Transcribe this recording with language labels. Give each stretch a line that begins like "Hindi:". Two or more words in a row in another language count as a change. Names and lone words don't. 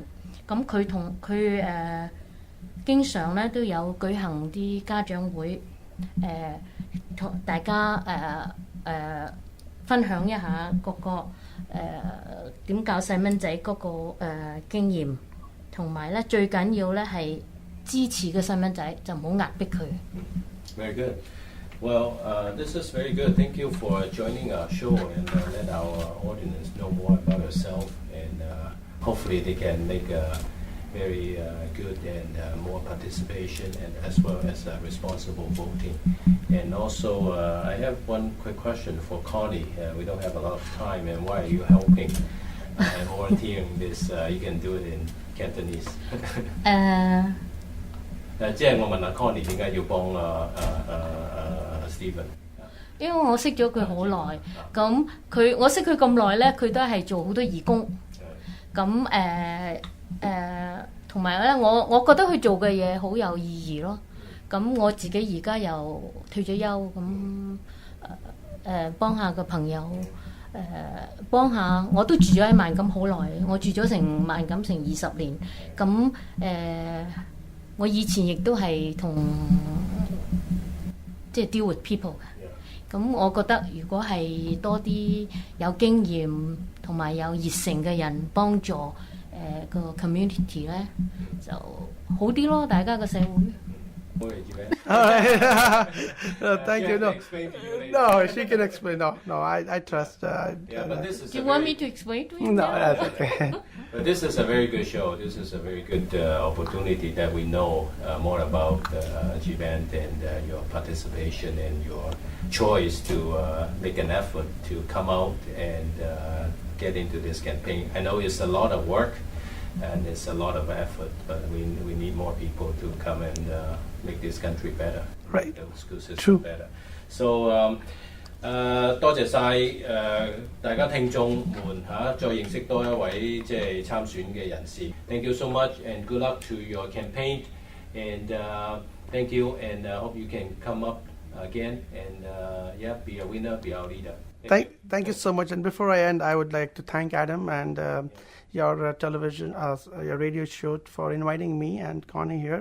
Cantonese: 咁佢經常咧都有舉行啲家長會，同大家分享一下嗰個點教細蚊仔嗰個經驗，同埋咧最緊要咧係支持個細蚊仔，就唔好壓迫佢。
English: Very good. Well, this is very good. Thank you for joining our show and let our audience know more about yourself and hopefully they can make very good and more participation and as well as responsible voting. And also, I have one quick question for Connie. We don't have a lot of time, and why are you helping and volunteering this? You can do it in Cantonese.
Cantonese: 即係我問下 Connie 點解要幫Steven？因為我識咗佢好耐，咁我識佢咁耐咧，佢都係做好多義工。咁同埋咧，我覺得佢做嘅嘢好有意義咯。咁我自己而家又退咗休，咁幫下個朋友，幫下我都住咗喺萬錦好耐，我住咗成萬錦成20年。咁我以前亦都係同即係
English: deal with people
Cantonese: 嘅。咁我覺得如果係多啲有經驗同埋有熱誠嘅人幫助個 community 咧，就好啲咯，大家個社會。
English: All right. Thank you. No. No, she can explain. No, I trust. But this is Do you want me to explain to you? No, that's okay. But this is a very good show. This is a very good opportunity that we know more about Jeevan and your participation and your choice to make an effort to come out and get into this campaign. I know it's a lot of work and it's a lot of effort, but we need more people to come and make this country better. Right. The school system True. better. So
Cantonese: 多謝晒大家聽眾們再認識多一位即係參選嘅人士。
English: Thank you so much and good luck to your campaign and thank you and hope you can come up again and be a winner, be our leader. Thank you so much. And before I end, I would like to thank Adam and your television, your radio show for inviting me and Connie here.